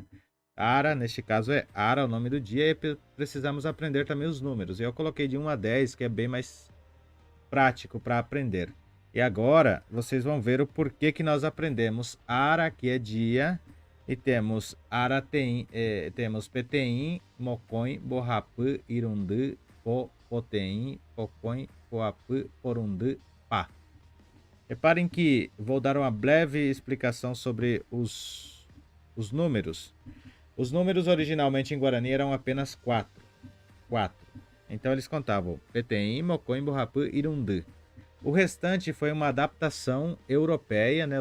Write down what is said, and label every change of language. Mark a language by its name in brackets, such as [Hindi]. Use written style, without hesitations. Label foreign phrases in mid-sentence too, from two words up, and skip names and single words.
[Portuguese] Ara, neste caso é Ara, o nome do dia, e precisamos aprender também os números. E eu coloquei de 1 a 10, que é bem mais prático para aprender. E agora vocês vão ver o porquê que nós aprendemos Ara, que é dia, e temos Arateim, temos [Guarani] Peteim, Mocões, Borrapã, Irundu, Po, Poteim, Pocões, Poapã, Porundu, [Portuguese] Pá. Reparem que vou dar uma breve explicação sobre os números. Os números originalmente em Guarani eram apenas 4. 4. Então eles contavam [Guarani] Peteim, Mocões, Borrapã, Irundu. [Portuguese] O restante foi uma adaptação europeia, né?